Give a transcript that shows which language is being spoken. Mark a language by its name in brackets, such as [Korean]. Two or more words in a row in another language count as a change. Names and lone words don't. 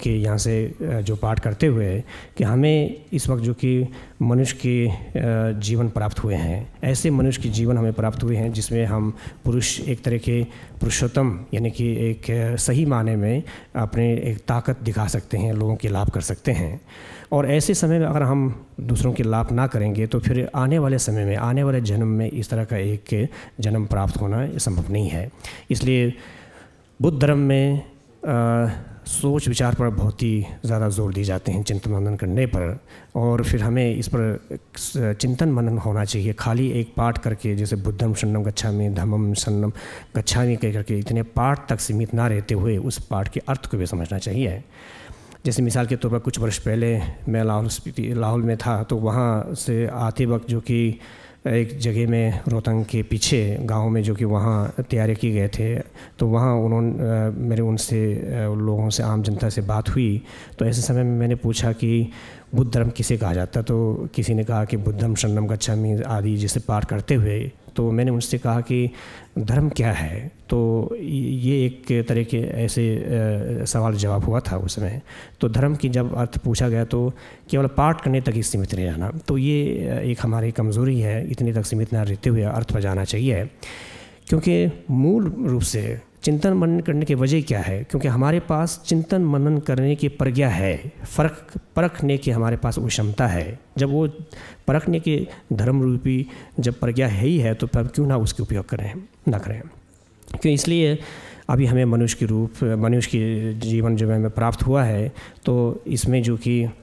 [Hindi] के यहाँ से जो पाठ करते हुए कि हमें इस वक्त जो कि मनुष्य के जीवन प्राप्त हुए हैं ऐसे मनुष्य के जीवन हमें प्राप्त हुए हैं जिसमें हम पुरुष एक तरह के पुरुषोत्तम यानी कि एक सही माने में अपने एक ताकत दिखा सकते हैं लोगों के लाभ कर सकते हैं और ऐसे समय में अगर हम दूसरों के लाभ ना करेंगे तो फिर आने वाले समय में आने वाले जन्म में इस तरह का एक जन्म प्राप्त होना संभव नहीं है इसलिए बुद्ध धर्म में सोच विचार पर बहुत ही ज़्यादा जोर दिए जाते हैं चिंतन मनन करने पर और फिर हमें इस पर चिंतन मनन होना चाहिए खाली एक पाठ करके जैसे [Pali] बुद्धम शरणम गच्छामि धम्मम शरणम गच्छामि [Hindi] कह करके इतने पाठ तक सीमित ना रहते हुए उस पाठ के अर्थ को भी समझना चाहिए जैसे मिसाल के तौर पर कुछ वर्ष पहले मैं लाहौल में था तो वहाँ से आते वक्त जो कि एक जगह में रोहतांग के पीछे गांव में जो कि वहाँ तैयारी की गए थे तो वहाँ उन्होंने मेरे उनसे लोगों से आम जनता से बात हुई तो ऐसे समय में मैंने पूछा कि बुद्ध धर्म किसे कहा जाता तो किसी ने कहा कि [Pali] बुद्धम शरणम गच्छामि [Hindi] आदि जैसे पाठ करते हुए तो मैंने उनसे कहा कि धर्म क्या है तो ये एक तरह के ऐसे सवाल जवाब हुआ था उस समय तो धर्म की जब अर्थ पूछा गया तो केवल पाठ करने तक ही सीमित नहीं रहना तो ये एक हमारी कमज़ोरी है इतनी तक सीमित न रहते हुए अर्थ पर जाना चाहिए क्योंकि मूल रूप से चिंतन मनन करने की वजह क्या है क्योंकि हमारे पास चिंतन मनन करने की प्रज्ञा है परखने की हमारे पास वो क्षमता है जब वो परखने के धर्म रूपी जब प्रज्ञा है ही है तो फिर क्यों ना उसके उपयोग करें ना करें क्यों इसलिए अभी हमें मनुष्य के जीवन जो हमें प्राप्त हुआ है तो इसमें जो कि